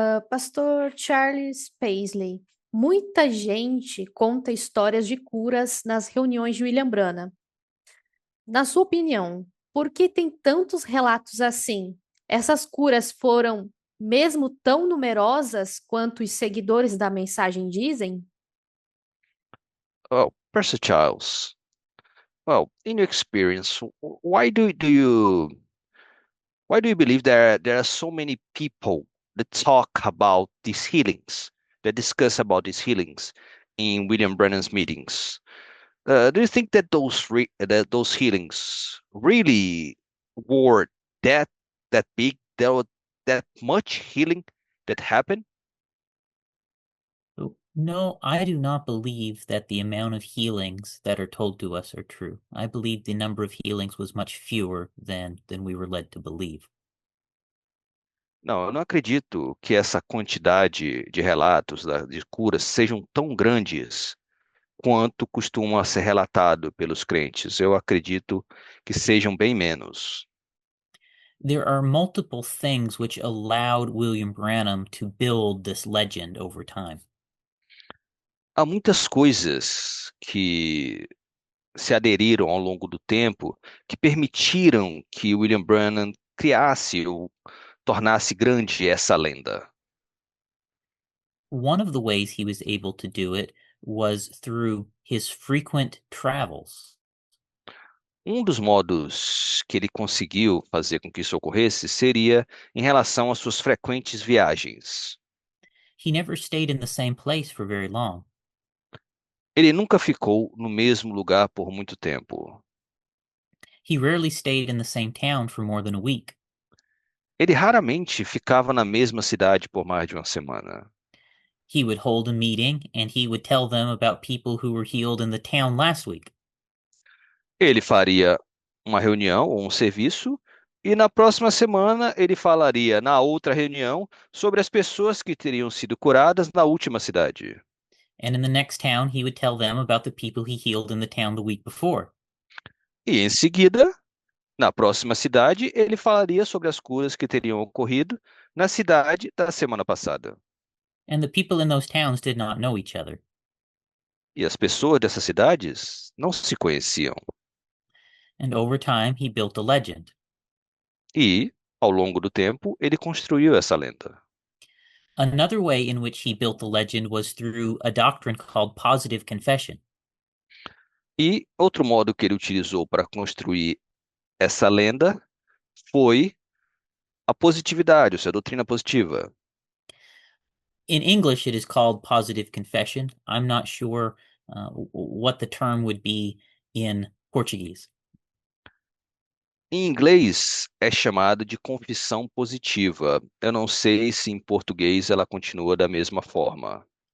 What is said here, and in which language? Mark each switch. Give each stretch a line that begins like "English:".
Portuguese: Pastor Charles Paisley, muita gente conta histórias de curas nas reuniões de William Branham. Na sua opinião, por que tem tantos relatos assim? Essas curas foram mesmo tão numerosas quanto os seguidores da mensagem dizem?
English: Well, Pastor Charles, well, in your experience, why do you believe there are so many people that talk about these healings, that discuss about these healings in William Brennan's meetings? Do you think that those healings really were that big? There was that much healing that happened? No, I do not believe that the amount of healings that are told to us are true. I believe the number of healings was much fewer than we were led to believe.
Portuguese: Não, eu não acredito que essa quantidade de relatos de curas sejam tão grandes quanto costuma ser relatado pelos crentes. Eu acredito que sejam bem menos.
English: There are multiple things which allowed William Branham to build this legend over time.
Portuguese: Há muitas coisas que se aderiram ao longo do tempo que permitiram que William Branham criasse ou tornasse grande essa lenda.
English: One of the ways he was able to do it was through his frequent travels.
Portuguese: Um dos modos que ele conseguiu fazer com que isso ocorresse seria em relação às suas frequentes viagens.
English: He never stayed in the same place for very long.
Portuguese: Ele nunca ficou no mesmo lugar por muito tempo.
English: He rarely stayed in the same town for more than a week.
Portuguese: Ele raramente ficava na mesma cidade por mais de uma semana.
English: He would hold a meeting and he would tell them about people who were healed in the town last week.
Portuguese: Ele faria uma reunião ou um serviço e na próxima semana ele falaria na outra reunião sobre as pessoas que teriam sido curadas na última cidade.
English: And in the next town, he would tell them about the people he healed in the town the week before.
Portuguese: E em seguida, na próxima cidade, ele falaria sobre as curas que teriam ocorrido na cidade da semana passada.
English: And the people in those towns did not know each other.
Portuguese: E as pessoas dessas cidades não se conheciam.
English: And over time, he built a legend.
Portuguese: E, ao longo do tempo, ele construiu essa lenda.
English: Another way in which he built the legend was through a doctrine called positive confession.
Portuguese: E outro modo que ele utilizou para construir essa lenda foi a positividade, ou seja, a doutrina positiva.
English: In English, it is called positive confession. I'm not sure what the term would be in Portuguese.
Portuguese: Em inglês é chamado de confissão positiva. Eu não sei se em português ela continua da mesma forma.